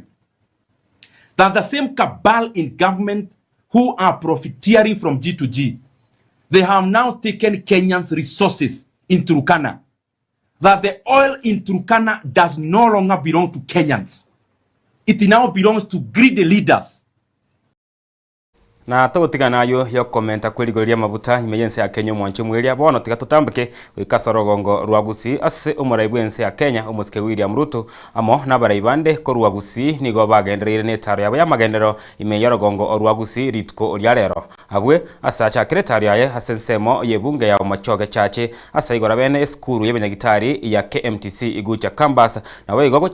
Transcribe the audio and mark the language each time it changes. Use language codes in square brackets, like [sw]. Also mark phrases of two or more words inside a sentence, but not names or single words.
[en] That the same cabal in government who are profiteering from G2G, they have now taken Kenyans' resources in Turkana. That the oil in Turkana does no longer belong to Kenyans. It now belongs to greedy leaders. [guz] Na tugutika nayo yo komenta kwirigoria mabuta imeyense ya Kenya mwancho mweria bono tiga tutambike wikasorogongo rwagusi ase umuraibwense ya Kenya umuske William Ruto amo nabaraibande ko rwagusi nigo bagenderere netaro yabo yamagendero imeyorogongo rwagusi ritko ryarero abwe asacha kretari yaye asensemo yebunge ya machoge chache asaigora bene skuru y'abanyagitari ya KMTC igucha Kambasa na wegogo